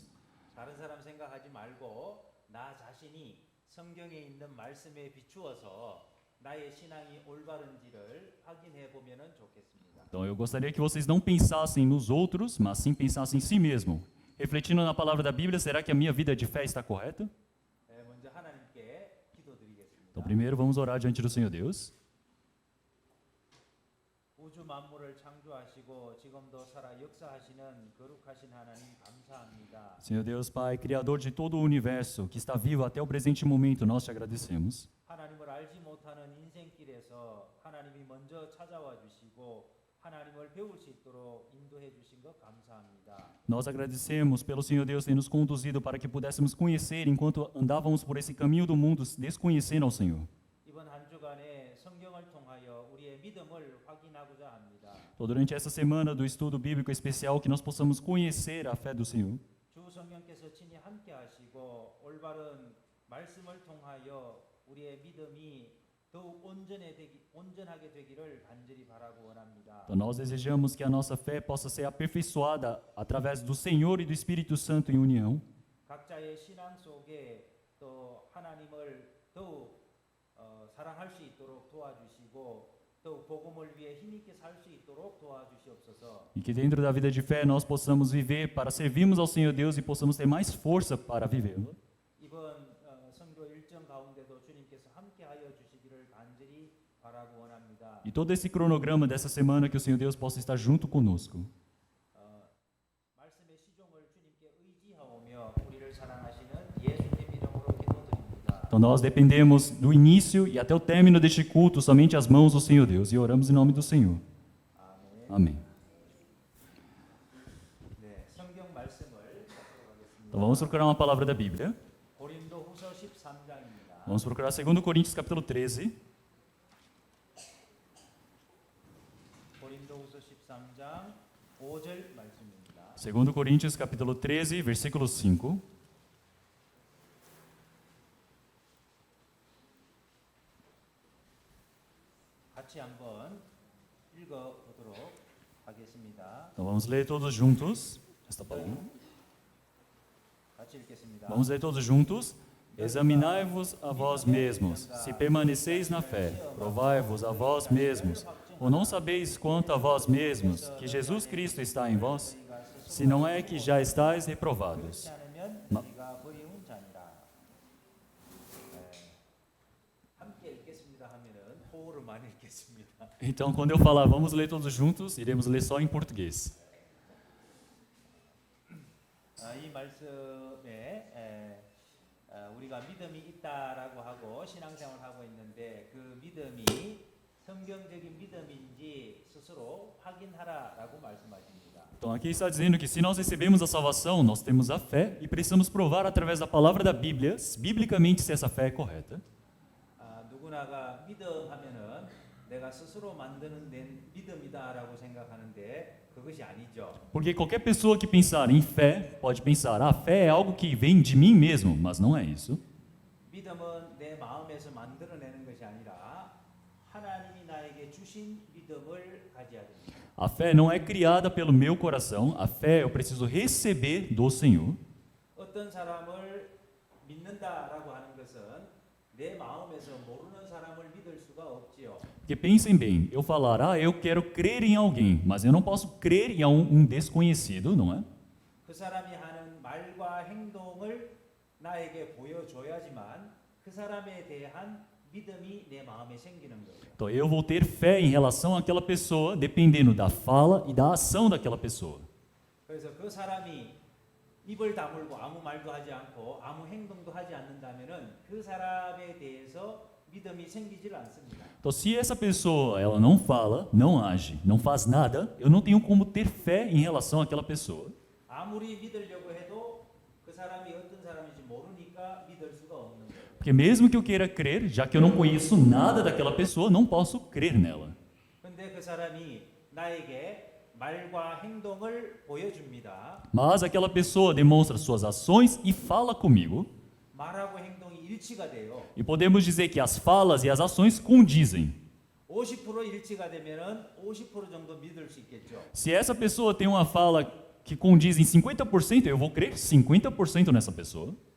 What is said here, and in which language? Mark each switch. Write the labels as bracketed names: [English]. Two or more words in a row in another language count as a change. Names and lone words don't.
[Korean] 다른 사람 생각하지 말고 나 자신이 성경에 있는 말씀에 비추어서 나의 신앙이 올바른지를 확인해 보면은 좋겠습니다. [Portuguese] Então eu gostaria que vocês não pensassem nos outros, mas sim pensassem em si mesmo. Refletindo na palavra da Bíblia, será que a minha vida de fé está correta? [Korean] 먼저 하나님께 기도드리겠습니다. [Portuguese] Então primeiro vamos orar diante do Senhor Deus. [Korean] 우주 만물을 창조하시고 지금도 살아 역사하시는 거룩하신 하나님 감사합니다. [Portuguese] Senhor Deus, Pai, Criador de todo o universo, que está vivo até o presente momento, nós te agradecemos. [Korean] 하나님을 알지 못하는 인생길에서 하나님이 먼저 찾아와 주시고 하나님을 배울 수 있도록 인도해 주신 것 감사합니다. [Portuguese] Nós agradecemos pelo Senhor Deus ter nos conduzido para que pudéssemos conhecer enquanto andávamos por esse caminho do mundo, desconhecendo ao Senhor. [Korean] 이번 한 주간에 성경을 통하여 우리의 믿음을 확인하고자 합니다. [Portuguese] Então, durante essa semana do estudo bíblico especial, que nós possamos conhecer a fé do Senhor. [Korean] 주 성령께서 친히 함께 하시고 올바른 말씀을 통하여 우리의 믿음이 더욱 온전하게 되기를 간절히 바라고 원합니다. [Portuguese] Então, nós desejamos que a nossa fé possa ser aperfeiçoada através do Senhor e do Espírito Santo em união. [Korean] 각자의 신앙 속에 또 하나님을 더욱 사랑할 수 있도록 도와주시고 더욱 복음을 위해 힘있게 살 수 있도록 도와주시옵소서. [Portuguese] E que dentro da vida de fé nós possamos viver para servirmos ao Senhor Deus e possamos ter mais força para vivê-lo. [Korean] 이번 선교 일정 가운데도 주님께서 함께하여 주시기를 간절히 바라고 원합니다. [Portuguese] E todo esse cronograma dessa semana que o Senhor Deus possa estar junto conosco. [Korean] 말씀의 시종을 주님께 의지하오며 우리를 사랑하시는 예수님 이름으로 기도드립니다. [Portuguese] Então nós dependemos do início e até o término deste culto somente as mãos do Senhor Deus e oramos em nome do Senhor. [Korean] 아멘. [Portuguese] Amém. [Korean] 네, 성경 말씀을 찾도록 하겠습니다. [Portuguese] Então vamos procurar uma palavra da Bíblia. [Korean] 고린도후서 13장입니다. [Portuguese] Vamos procurar 2 Coríntios capítulo 13. [Korean] 고린도후서 13장 5절 말씀입니다. [Portuguese] 2 Coríntios capítulo 13, versículo 5. [Korean] 같이 한번 읽어 보도록 하겠습니다. [Portuguese] Então vamos ler todos juntos esta palavra. [Korean] 같이 읽겠습니다. [Portuguese] Vamos ler todos juntos. Examinai-vos a vós mesmos, se permaneceis na fé, provai-vos a vós mesmos. Ou não sabeis quanto a vós mesmos que Jesus Cristo está em vós? Se não é que já estáis reprovados. [Korean] 않으면 마- 우리가 버리운 자니라. 함께 읽겠습니다 하면은 호흡을만 읽겠습니다. [Portuguese] Então, quando eu falar vamos ler todos juntos, iremos ler só em português. [Korean] 이 말씀에 우리가 믿음이 있다라고 하고 신앙생활을 하고 있는데 그 믿음이 성경적인 믿음인지 스스로 확인하라라고 말씀하십니다. [Portuguese] Então, aqui está dizendo que se nós recebemos a salvação, nós temos a fé e precisamos provar através da palavra da Bíblia, biblicamente, se essa fé é correta. [Korean] 누구나가 믿음 하면은 내가 스스로 만드는 내 믿음이다라고 생각하는데 그것이 아니죠. [Portuguese] Porque qualquer pessoa que pensar em fé pode pensar, a fé é algo que vem de mim mesmo, mas não é isso. [Korean] 믿음은 내 마음에서 만들어내는 것이 아니라 하나님이 나에게 주신 믿음을 가져야 됩니다. [Portuguese] A fé não é criada pelo meu coração, a fé eu preciso receber do Senhor. [Korean] 어떤 사람을 믿는다라고 하는 것은 내 마음에서 모르는 사람을 믿을 수가 없지요. [Portuguese] Porque pensem bem, eu falar, eu quero crer em alguém, mas eu não posso crer em um desconhecido, não é? [Korean] 그 사람이 하는 말과 행동을 나에게 보여줘야지만 그 사람에 대한 믿음이 내 마음에 생기는 거예요. [Portuguese] Então eu vou ter fé em relação àquela pessoa, dependendo da fala e da ação daquela pessoa. [Korean] 그래서 그 사람이 입을 다물고 아무 말도 하지 않고 아무 행동도 하지 않는다면은 그 사람에 대해서 믿음이 생기질 않습니다. [Portuguese] Então se essa pessoa ela não fala, não age, não faz nada, eu não tenho como ter fé em relação àquela pessoa. [Korean] 아무리 믿으려고 해도 그 사람이 어떤 사람인지 모르니까 믿을 수가 없는 거예요. [Portuguese] Porque Porque mesmo que eu queira crer, já que eu não conheço nada daquela pessoa, não posso crer nela. [Korean] 근데 그 사람이 나에게 말과 행동을 보여줍니다. [Portuguese] Mas aquela pessoa demonstra suas ações e fala comigo. [Korean] 말하고 행동이 일치가 돼요. [Portuguese] E podemos dizer que as falas e as ações condizem. [Korean] 50% 일치가 되면은 50% 정도 믿을 수 있겠죠. [Portuguese] Se essa pessoa tem uma fala que condiz em 50%, eu vou crer 50% nessa pessoa.